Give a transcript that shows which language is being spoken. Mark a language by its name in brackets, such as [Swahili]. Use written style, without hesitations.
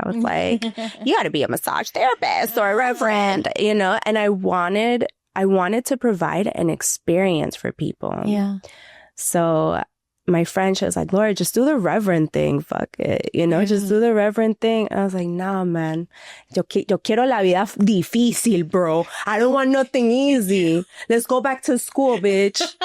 [English] I was like, you got to be a massage therapist or a reverend, you know. And I wanted to provide an experience for people. Yeah. So my friend, she was like, Laura, just do the reverend thing. Fuck it. You know, just do the reverend thing. And I was like, nah, man. [Spanish] Yo quiero la vida difícil, bro. [English] I don't want nothing easy. Let's go back to school, bitch.